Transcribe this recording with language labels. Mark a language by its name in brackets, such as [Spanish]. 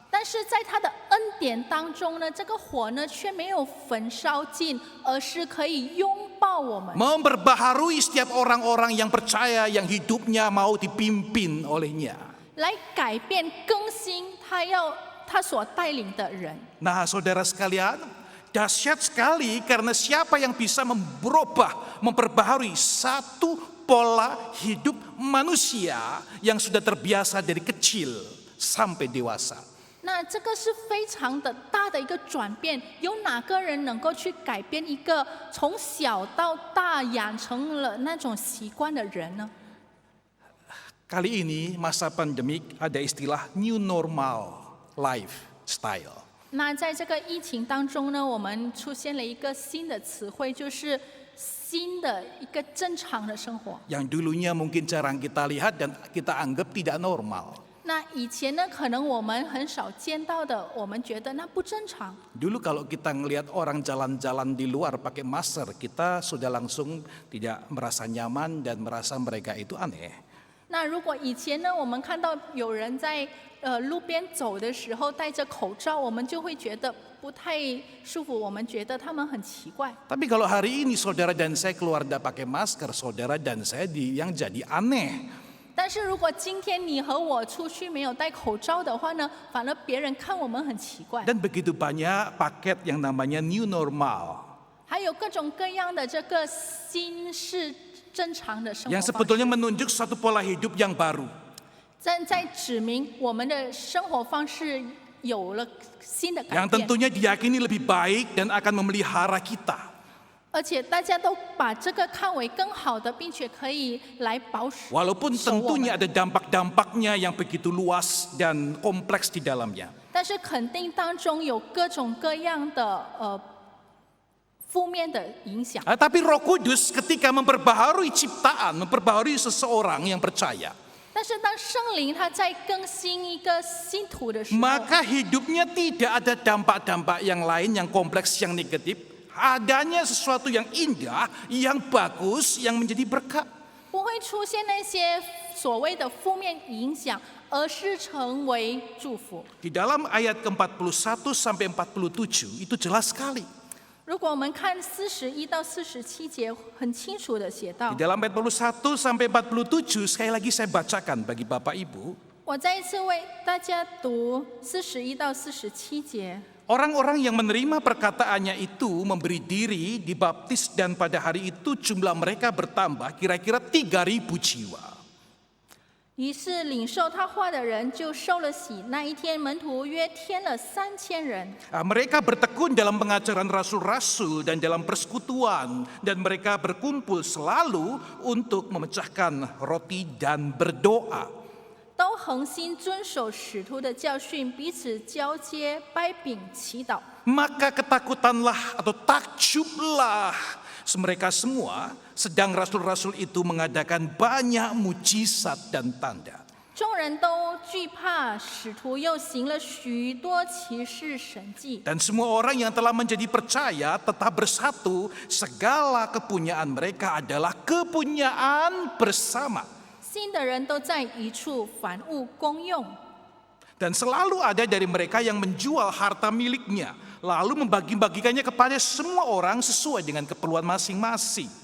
[Chinese] 但是在他的恩典当中呢，这个火呢却没有焚烧尽，而是可以拥抱我们， [Indonesian] Memperbaharui setiap orang-orang yang percaya, yang hidupnya mau dipimpin olehnya. [Chinese] 来改变更新他所带领的人。 [Indonesian] Nah, saudara sekalian, dahsyat sekali karena siapa yang bisa berubah, memperbaharui satu pola hidup manusia yang sudah terbiasa dari kecil sampai dewasa. [Chinese] 那这个是非常的大的一个转变，有哪个人能够去改变一个从小到大养成了那种习惯的人呢？ [Indonesian] Kali ini masa pandemik ada istilah [English] new normal lifestyle. [Chinese] 那在这个疫情当中呢，我们出现了一个新的词汇，就是新的一个正常的生活。 [Indonesian] Yang dulunya mungkin jarang kita lihat dan kita anggap tidak normal. [Chinese] 那以前呢，可能我们很少见到的，我们觉得那不正常。 [Indonesian] Dulu kalau kita ngelihat orang jalan-jalan di luar pakai masker, kita sudah langsung tidak merasa nyaman dan merasa mereka itu aneh. [Chinese] 那如果以前呢，我们看到有人在路边走的时候戴着口罩，我们就会觉得不太舒服，我们觉得他们很奇怪。 [Indonesian] Tapi kalau hari ini saudara dan saya keluar tidak pakai masker, saudara dan saya yang jadi aneh. [Chinese] 但是如果今天你和我出去没有戴口罩的话呢，反而别人看我们很奇怪。 [Indonesian] Dan begitu banyak paket yang namanya new normal. [Chinese] 还有各种各样的这个新式正常的生活 [Indonesian] Yang [Chinese] 方式， [Indonesian] sebetulnya menunjuk suatu pola hidup yang baru. [Chinese] 在指明我们的生活方式有了新的改 [Indonesian] Yang [Chinese] 变， [Indonesian] tentunya diyakini lebih baik dan akan memelihara kita. [Chinese] 而且大家都把这个看为更好的，并且可以来保守 [Indonesian] Walaupun [Chinese] 守我 [Indonesian] tentunya [Chinese] 们。 [Indonesian] ada dampak-dampaknya yang begitu luas dan kompleks di dalamnya. [Chinese] 但是肯定当中有各种各样的负面的影响。 [Indonesian] Tapi Roh Kudus ketika memperbaharui ciptaan, memperbaharui seseorang yang percaya, [Chinese] 但是当圣灵他在更新一个信徒的时候， [Indonesian] maka hidupnya tidak ada dampak-dampak yang lain yang kompleks, yang negatif. Adanya sesuatu yang indah, yang bagus, yang menjadi berkat. [Chinese] 不会出现那些所谓的负面影响，而是成为祝福。 [Indonesian] Di dalam ayat ke-41 sampai 47 itu jelas sekali. [Chinese] 如果我们看41到47节，很清楚的写到 [Indonesian] Di，dalam ayat 41 sampai 47 sekali lagi saya bacakan bagi Bapak Ibu. [Chinese] 我再一次为大家读41到47节。 [Indonesian] Orang-orang yang menerima perkataannya itu memberi diri, dibaptis, dan pada hari itu jumlah mereka bertambah kira-kira 3.000 jiwa. [Chinese] 于是领受他话的人就受了洗，那一天门徒约添了3000人。 [Indonesian] Mereka bertekun dalam pengajaran rasul-rasul dan dalam persekutuan, dan mereka berkumpul selalu untuk memecahkan roti dan berdoa. [Chinese] 都恒心遵守使徒的教训，彼此交接、掰饼、祈祷。 [Indonesian] Maka ketakutanlah atau takjublah mereka semua, sedang rasul-rasul itu mengadakan banyak mujizat dan tanda. [Chinese] 众人都惧怕，使徒又行了许多奇事神迹。 [Indonesian] Dan semua orang yang telah menjadi percaya tetap bersatu, segala kepunyaan mereka adalah kepunyaan bersama. [Chinese] 信的人都在一处，凡物公用。 [Indonesian] Dan selalu ada dari mereka yang menjual harta miliknya, lalu membagi-bagikannya kepada semua orang sesuai dengan keperluan masing-masing.